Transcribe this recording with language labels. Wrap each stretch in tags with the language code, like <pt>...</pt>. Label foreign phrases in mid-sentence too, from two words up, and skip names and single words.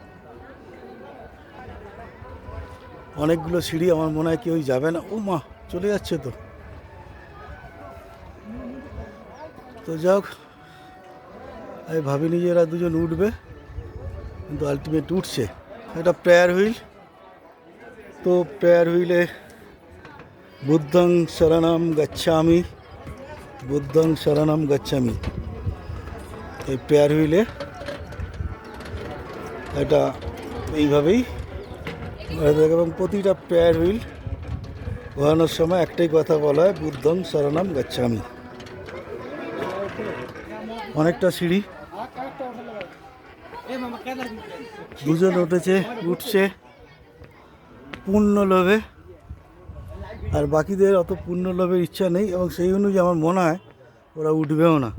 <bn>অনেকগুলো সিঁড়ি, আমার মনে হয় কেউই যাবে না। ও মা, চলে যাচ্ছে তো। তো যাক, আমি ভাবিনি যে এরা দুজন উঠবে, কিন্তু আলটিমেট উঠছে। এটা</bn> <en>prayer wheel.</en> <bn>তো</bn> <en>prayer wheel-e</en> <pi>বুদ্ধং শরণম গচ্ছামি, বুদ্ধং শরণম গচ্ছামি।</pi> <bn>এই</bn> <en>prayer wheel-e</en> <bn>এটা এইভাবেই, এবং প্রতিটা</bn> <en>prayer wheel</en> <bn>ঘোরানোর সময় একটাই কথা বলা হয়,</bn> <pi>বুদ্ধং শরণম গচ্ছামি।</pi> <bn>অনেকটা সিঁড়ি, দুজন উঠছে পূর্ণ লোভে, আর বাকিদের অত পূর্ণ লোভের ইচ্ছা নেই, এবং সেই অনুযায়ী আমার মনে হয় ওরা উঠবেও না।</bn>